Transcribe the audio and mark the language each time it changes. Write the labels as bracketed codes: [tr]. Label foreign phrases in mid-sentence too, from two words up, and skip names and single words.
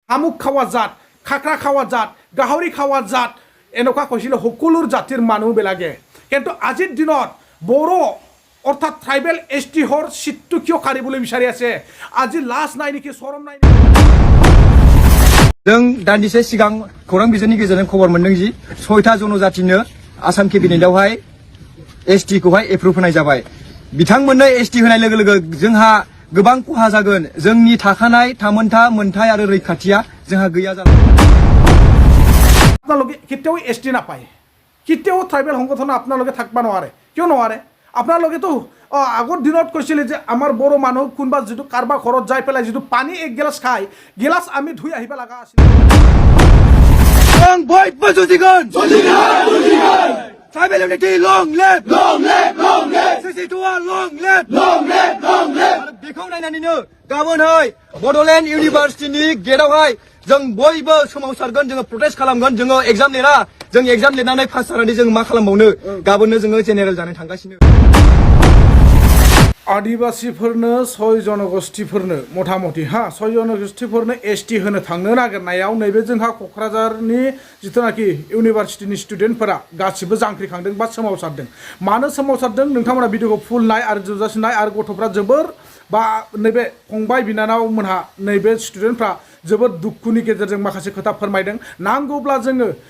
[as] শামুক খাওয়া জাত খাকৰা খাওয়া জাত গাহৰি খাওয়া জাত এনেকুৱা কৈছিলে সকলো জাতিৰ মানুহ বিলাকে কিন্তু আজিৰ দিনত বড়ো অৰ্থাৎ ট্ৰাইবেল ST হৰ সিটটো কিয় কাঢ়িবলৈ বিচাৰি আছে আজি লাজ নাই নেকি শৰम নাই [brx] जों दान्दिसे सिगां खौरां बिजोंनि गेजेरजों खबर मोनदों जि 6था जनजातिनो आसाम केबिनेटआवहाय ST खौहाय एप्रुभ होनाय जाबाय बिथांमोननो ST होनाय लोगो लोगो जोंहा गोबां खहा जागोन जोंनि थाखानाय थामोनथा मोनथाय आरो रैखाथिया जोंहा गैया जागोन [as] আপোনালোকে কেতিয়াও ST নাপায় কেতিয়াও ট্ৰাইবেল সংগঠন আপোনালোকে থাকবা নোৱাৰে কিয় নোৱাৰে আপোনালোকেতো আগৰ দিনত কৈছিলে যে আমাৰ বড়ো মানুহ কোনবা যেটো কাৰবা ঘৰত যাই পেলাই যেটো পানী এক গিলাস খাই গিলাস আমি ধুই আহিব লাগা আছিল [en] Long boy Bodoland Tribal unity long live CC2 long live [brx] बेखौ नायनानैनो गाबोनहाय बड'लेण्ड इउनिभार्सिटिनि गेटआवहाय जों बयबो सोमावसारगोन जोङो प्रटेस्ट खालामगोन जोङो एग्जाम लिरा जों एग्जाम लिरनानै पास जानानै जों मा खालामबावनो गाबोननो जोङो जेनेरेल जानो थांगासिनो आदिवासीफोरनो 6 जनगोष्ठीफोरनो मथामथि 6 जनगोष्ठीफोरनो ST होनो थांनो नागिरनायाव नैबे जोंहा क'क्राझारनि जिथुनाखि इउनिभार्सिटिनि स्टुडेन्टफोरा गासिबो जांख्रिखांदों बा सोमावसारदों मानो सोमावसारदों नोंथांमोना भिडिअखौ फुल नाय आरो जोबजासिम नाय आरो गथ'फ्रा जोबोर बा नैबे फंबाय बिनानाव मोनहा नैबे स्टुडेन्टफ्रा जोबोर दुखुनि गेजेरजों माखासे खोथा फोरमायदों नांगौब्ला जोङो